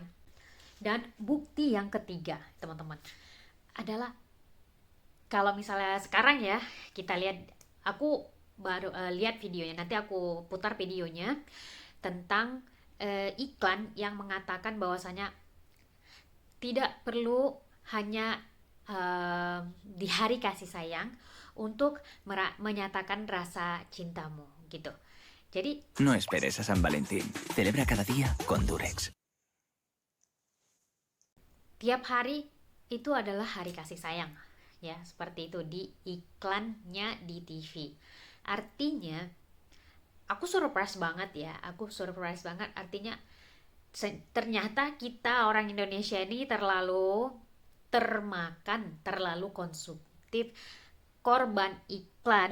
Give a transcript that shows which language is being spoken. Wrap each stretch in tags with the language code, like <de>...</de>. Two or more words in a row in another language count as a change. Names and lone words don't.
<id>Dan bukti yang ketiga teman-teman adalah kalau misalnya sekarang ya kita lihat, aku baru lihat videonya, nanti aku putar videonya tentang iklan yang mengatakan bahwasanya tidak perlu hanya di hari kasih sayang untuk menyatakan rasa cintamu gitu. Jadi</id> <es>No esperes a San Valentín. Celebra cada día con Durex.</es> <id>tiap hari itu adalah hari kasih sayang ya, seperti itu di iklannya di TV. Artinya aku surprise banget ya, artinya ternyata kita orang Indonesia ini terlalu termakan, terlalu konsumtif, korban iklan,</id>